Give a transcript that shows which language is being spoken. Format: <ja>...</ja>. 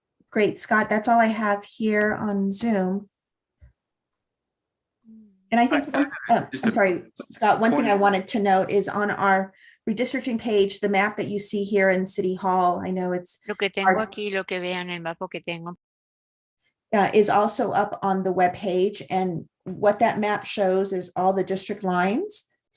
<en>Great, Scott, that's all I have here on Zoom. And I think, I'm sorry, Scott, one thing I wanted to note is on our redistricting page, the map that you see here in City Hall, I know it's</en> <es>Lo que tengo aquí, lo que vean el mapa que tengo.</es> <en>is also up on the web page, and what that map shows is all the district lines.</en>